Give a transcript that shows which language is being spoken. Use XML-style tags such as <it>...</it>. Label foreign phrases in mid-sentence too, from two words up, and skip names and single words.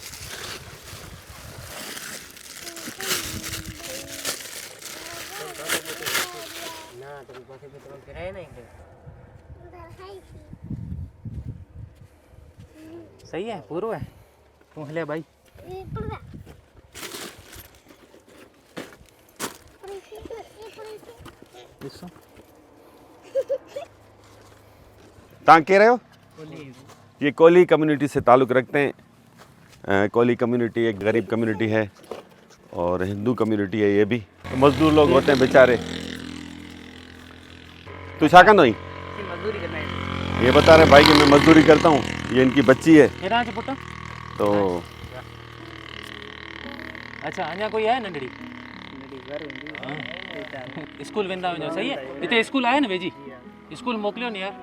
<ur>صحیح ہے، پورا ہے.</ur> <sd>तू हले भाई ॾिसो तव्हां केरु आहियो?</sd> <ur>یہ کولی کمیونٹی سے تعلق رکھتے ہیں۔ کولی کمیونٹی ایک غریب کمیونٹی ہے اور ہندو کمیونٹی ہے یہ بھی. مزدور لوگ ہوتے ہیں بیچارے.</ur> <sd>तू छा कंदो आहीं?</sd> <ur>مزدوری کرنا ہے. یہ بتا رہے بھائی کہ میں مزدوری کرتا ہوں. یہ ان کی بچی ہے</ur> <sd>केॾांहुं अचे पुटु? तो अच्छा अञा कोई आहे नंढड़ी? स्कूल वेंदा वञो सही आहे। हिते स्कूल आहे न वेझी? स्कूल मोकिलियो न यार।</sd>